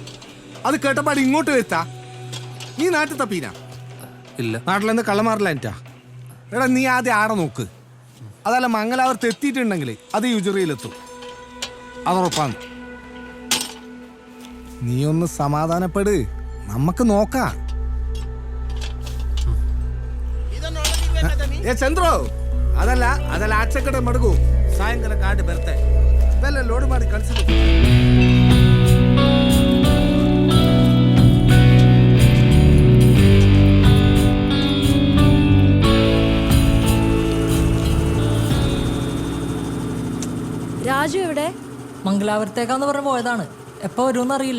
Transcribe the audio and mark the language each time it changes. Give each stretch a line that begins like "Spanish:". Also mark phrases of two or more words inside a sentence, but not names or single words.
Malayalam: അത് കേട്ടപ്പാട് ഇങ്ങോട്ട് വരുത്താ. നീ നാട്ടിൽ തപ്പീനാ? ഇല്ല. നാട്ടിൽ നിന്ന് കള്ളമാറില്ല എനിറ്റാ. എടാ, നീ ആദ്യം ആടെ നോക്ക്. അതല്ല, മംഗലാപുരത്ത് എത്തിയിട്ടുണ്ടെങ്കിൽ അത് യുജറിയിലെത്തും. അതുറപ്പാണ്. നീ ഒന്ന് സമാധാനപ്പെട്, നമുക്ക് നോക്കാം.
Kannada: ಚಂದ್ರು ಅದಲ್ಲ ಆಚೆ ಕಡೆ ಮಡಗು. ಸಾಯಂಕಾಲ ಕಾಡು ಬರುತ್ತೆ. ಬೆಲ್ಲ ಲೋಡ್ ಮಾಡಿ ಕಳಿಸಿದ್ರು.
Malayalam: രാജു എവിടെ? മംഗലാപുരത്തേക്കാന്ന് പറഞ്ഞ് പോയതാണ്. എപ്പോ വരുമെന്ന് അറിയില്ല.